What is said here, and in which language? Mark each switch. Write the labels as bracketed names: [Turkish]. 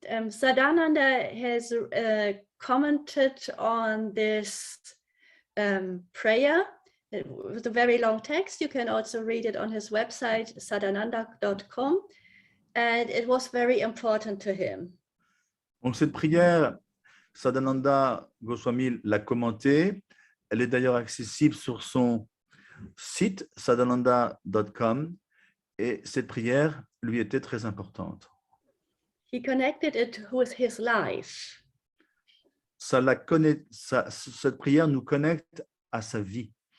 [English] Sadananda has commented on this prayer with a very long text. You can also read it on his website, sadananda.com. And it was very important to him. [French] Donc cette prière, Sadananda Goswami l'a commentée. Elle est d'ailleurs accessible sur son site, sadananda.com. Et cette prière lui était très importante. [English] He connected it with his life. [French] Cette prière nous connecte à sa vie.